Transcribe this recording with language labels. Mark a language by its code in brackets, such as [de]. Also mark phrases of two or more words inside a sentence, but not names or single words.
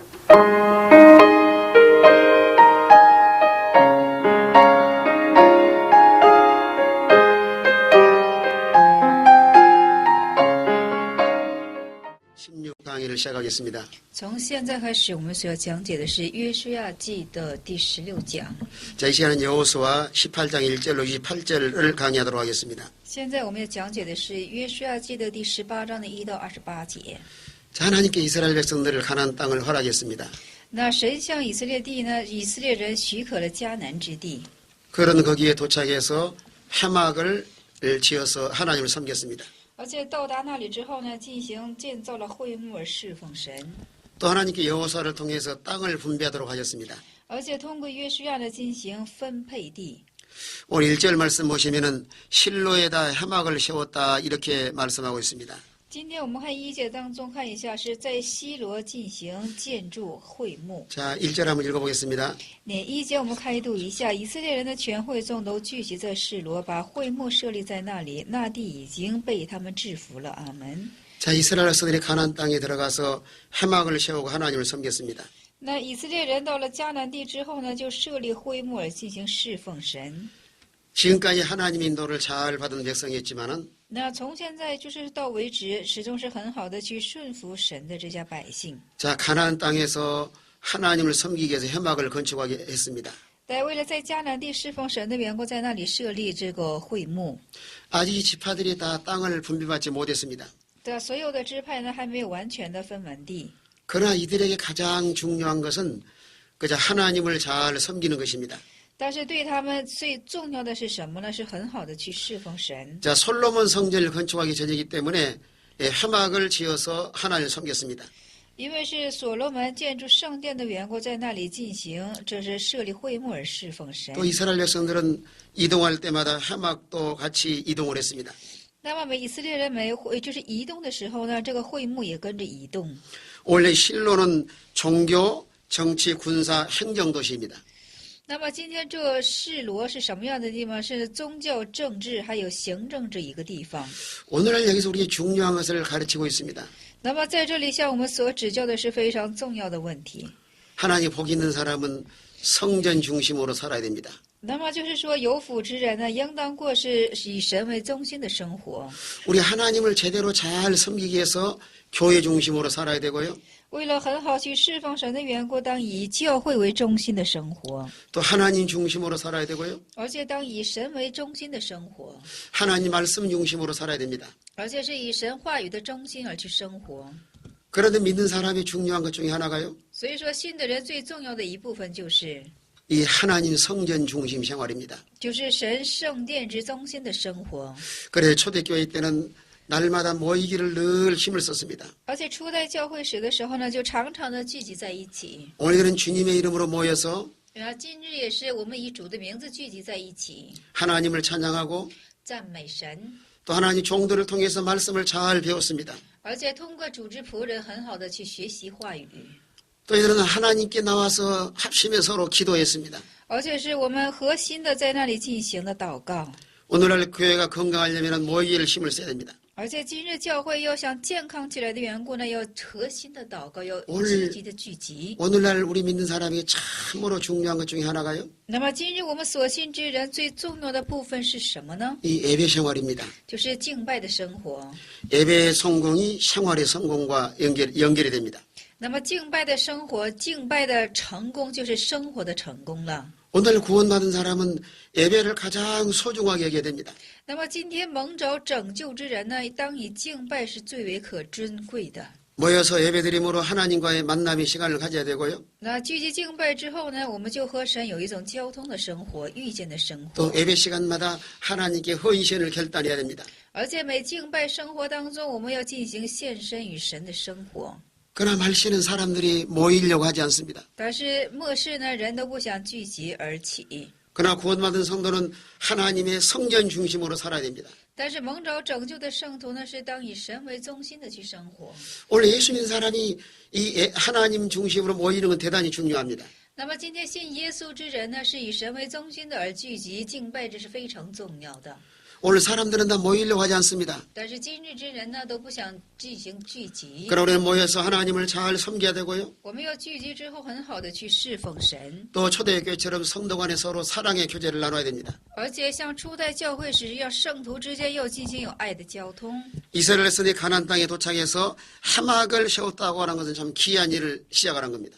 [ko] 강의를 시작하겠습니다. [zh] 从现在开始，我们所要讲解的是约书亚记的第16讲。 [ko] 자, 이 시간은 여호수아 18장 1절로 28절을 강의하도록 하겠습니다. [zh] 现在我们要讲解的是约书亚记的第18章的1到28节。 [ko] 자, 하나님께 이스라엘 백성들을 가나안 땅을 허락했습니다. [zh] 那神向以色列地呢，以色列人许可了迦南之地。 [ko] 그런 거기에 도착해서 회막을 지어서 하나님을 섬겼습니다. [zh] 而且到达那里之后呢，建造了会幕而侍奉神。 [ko] 또 하나님께 여호수아를 통해서 땅을 분배하도록 하셨습니다. [zh] 而且通过约书亚呢进行分配地。 [ko] 오늘 1절 말씀 보시면은 실로에다 회막을 세웠다 이렇게 말씀하고 있습니다. [zh] 今天我们看1节当中看一下，是在西罗进行建筑会幕。 [ko] 자, 1절 한번 읽어보겠습니다. [zh] 那1节我们开读一下，以色列人的全会众都聚集在示罗，把会幕设立在那里，那地已经被他们制服了。阿门。 [ko] 자, 이스라엘 백성들이 가나안 땅에 들어가서 회막을 세우고 하나님을 섬겼습니다. [zh] 那以色列人到了迦南地之后呢，就设立会幕而进行侍奉神。 [ko] 지금까지 하나님의 인도를 잘 받은 백성이었지만은 [zh] 那从现在就是到为止，始终是很好的去顺服神的这家百姓。 [ko] 자, 가나안 땅에서 하나님을 섬기기 위해서 회막을 건축하게 했습니다. [zh] 但为了在迦南地侍奉神的缘故，在那里设立这个会幕。 [ko] 아직 이 지파들이 다 땅을 분배받지 못했습니다. [zh] 对，所有的支派呢还没有完全的分完地。 [ko] 그러나 이들에게 가장 중요한 것은 그저 하나님을 잘 섬기는 것입니다. [zh] 但是对他们最重要的是什么呢？是很好的去侍奉神。 [ko] 자, 솔로몬 성전을 건축하기 전이기 때문에 회막을 지어서 하나님을 섬겼습니다. [zh] 因为是所罗门建筑圣殿的缘故，在那里进行，这是设立会幕而侍奉神。 [ko] 또 이스라엘 백성들은 이동할 때마다 회막도 같이 이동을 했습니다. [zh] 那么以色列人就是移动的时候呢，这个会幕也跟着移动。 [ko] 원래 실로는 종교, 정치, 군사, 행정 도시입니다. [zh] 那么今天这示罗是什么样的地方？是宗教、政治还有行政这一个地方。 [ko] 오늘날 여기서 우리에게 중요한 것을 가르치고 있습니다. [zh] 那么在这里向我们所指教的是非常重要的问题。 [ko] 하나님 복 있는 사람은 성전 중심으로 살아야 됩니다. [zh] 那么就是说，有福之人呢，应当过是以神为中心的生活。 [ko] 우리 하나님을 제대로 잘 섬기기 위해서 교회 중심으로 살아야 되고요. [zh] 为了很好去侍奉神的缘故，当以教会为中心的生活， [ko] 또 하나님 중심으로 살아야 되고요. [zh] 而且当以神为中心的生活， [ko] 하나님 말씀 중심으로 살아야 됩니다. [zh] 而且是以神话语的中心而去生活。 [ko] 그런데 믿는 사람이 중요한 것 중에 하나가요. [zh] 所以说，信的人最重要的一部分就是 [ko] 이 하나님 성전 중심 생활입니다. [zh] 就是神圣殿之中心的生活。 [ko] 그래서 초대교회 때는 날마다 모이기를 늘 힘을 썼습니다. [zh] 而且初代教会史的时候呢，就常常的聚集在一起。 [ko] 오늘은 주님의 이름으로 모여서 [zh] 今日也是我们以主的名字聚集在一起， [ko] 하나님을 찬양하고 [zh] 赞美神， [ko] 또 하나님 종들을 통해서 말씀을 잘 배웠습니다. [zh] 而且通过主之仆人很好的去学习话语。 [ko] 또 이들은 하나님께 나와서 합심해 서로 기도했습니다. [zh] 而且是我们核心的在那里进行的祷告。 [ko] 오늘날 교회가 건강하려면 모이기를 힘을 써야 됩니다. [zh] 而且今日教会要想健康起来的缘故呢，要核心的祷告，要 [ko] 오늘 [zh] 积极的聚集。 [ko] 오늘날 우리 믿는 사람에게 참으로 중요한 것 중에 하나가요. [zh] 那么今日我们所信之人最重要的部分是什么呢？ [ko] 이 예배 생활입니다. [zh] 就是敬拜的生活。 [ko] 예배의 성공이 생활의 성공과 연결이 됩니다. [zh] 那么敬拜的生活，敬拜的成功就是生活的成功了。 [ko] 오늘 구원받은 사람은 예배를 가장 소중하게 여겨야 됩니다. [zh] 那么今天蒙着拯救之人呢，当以敬拜是最为可珍贵的。 [ko] 모여서 예배드림으로 하나님과의 만남의 시간을 가져야 되고요. [zh] 那聚集敬拜之后呢，我们就和神有一种交通的生活，遇见的生活。 [ko] 또 예배 시간마다 하나님께 헌신을 결단해야 됩니다. [zh] 而且每敬拜生活当中，我们要进行献身与神的生活。 [ko] 그러나 말씨는 사람들이 모이려고 하지 않습니다. [zh] 但是末世呢，人都不想聚集而起。 [ko] 그러나 구원받은 성도는 하나님의 성전 중심으로 살아야 됩니다. [zh] 但是蒙着拯救的圣徒呢，是当以神为中心的去生活。 [ko] 오늘 예수 믿는 사람이 이 하나님 중심으로 모이는 건 대단히 중요합니다. [zh] 那么今天信耶稣之人呢，是以神为中心的而聚集敬拜，这是非常重要的。 [ko] 오늘 사람들은 다 모이려고 하지 않습니다. [zh] 但是今日之人呢，都不想进行聚集。 [ko] 그러나 우리는 모여서 하나님을 잘 섬겨야 되고요. [zh] 我们要聚集之后，很好的去侍奉神， [ko] 또 초대교회처럼 성도 간에 서로 사랑의 교제를 나눠야 됩니다. [zh] 而且像初代教会时，要圣徒之间要进行有爱的交通。 [ko] 이스라엘 백성이 가나안 땅에 도착해서 하막을 세웠다고 하는 것은 참 귀한 일을 시작하는 겁니다.